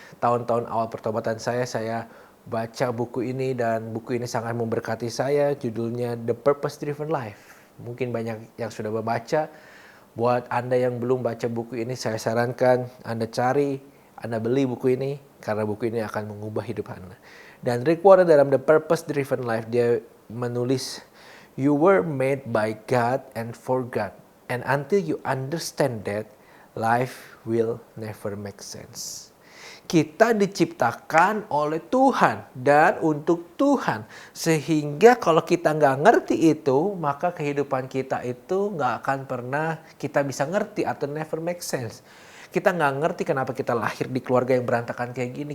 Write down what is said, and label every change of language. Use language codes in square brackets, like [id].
[id] Tahun-tahun awal pertobatan saya baca buku ini dan buku ini sangat memberkati saya. Judulnya The Purpose Driven Life. Mungkin banyak yang sudah membaca. Buat Anda yang belum baca buku ini, saya sarankan Anda cari, Anda beli buku ini, karena buku ini akan mengubah hidup Anda. Dan Rick Warren dalam The Purpose Driven Life, dia menulis, [en] "You were made by God and for God. And until you understand that, life will never make sense." [id] Kita diciptakan oleh Tuhan dan untuk Tuhan. Sehingga kalau kita nggak ngerti itu, maka kehidupan kita itu nggak akan pernah kita bisa ngerti atau [en] never make sense. [id] Kita nggak ngerti kenapa kita lahir di keluarga yang berantakan kayak gini.